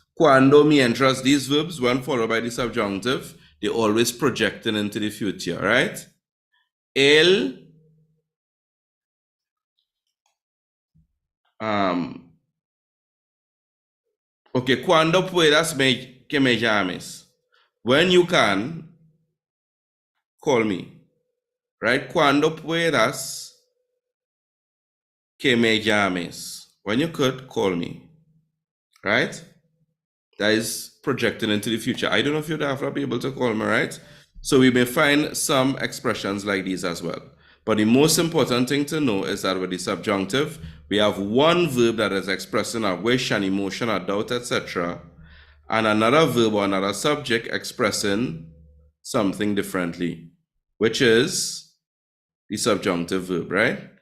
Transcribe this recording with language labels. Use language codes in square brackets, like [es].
[en] Cuando, mientras, these verbs, when followed by the subjunctive, they're always projecting into the future, right? [es] Él okay, cuando puedas que me llames. [en] When you can, call me. Right? [es] Cuando puedas que me llames. [en] When you could, call me. Right? That is projecting into the future. I don't know if you'd ever be able to call me, right? So we may find some expressions like these as well. But the most important thing to know is that with the subjunctive, we have one verb that is expressing a wish, an emotion, a doubt, etc., and another verb or another subject expressing something differently, which is the subjunctive verb, right?